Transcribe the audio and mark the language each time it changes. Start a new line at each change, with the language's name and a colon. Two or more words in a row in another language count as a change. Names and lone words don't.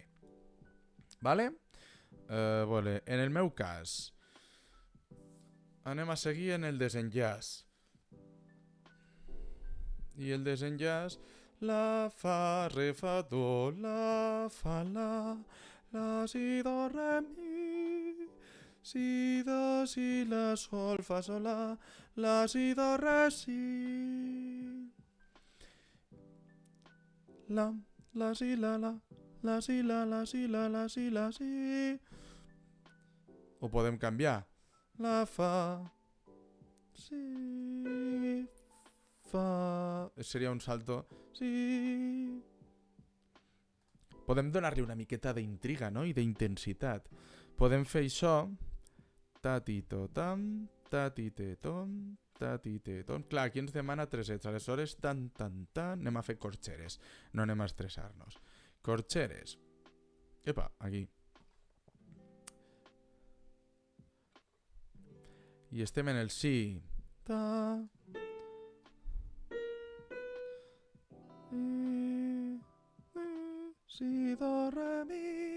Catalan: Vale? En el meu cas, anem a seguir en el desenllaç. I el desenllaç, la, fa, re, fa, do, la, fa, la, si, do, re, mi, si, do, si, la, sol, fa, sol, la, si, do, re, si. La, si, la, si, la, si, la, si, la, si. Ho podem canviar. La, fa, si, fa...
Spanish: Seria un salto.
Catalan: Si... Podem donar-li una miqueta d'intriga, no? I d'intensitat. Podem fer això. Ta-ti-to-tam, ta-ti-te-tom, ta-ti-te-tom. Clar, aquí ens demana tresets. Aleshores, tan, anem a fer corxeres. No anem a estressar-nos. Corxeres. Epa, aquí. I estem en el si. Ta... Si, do, re, mi.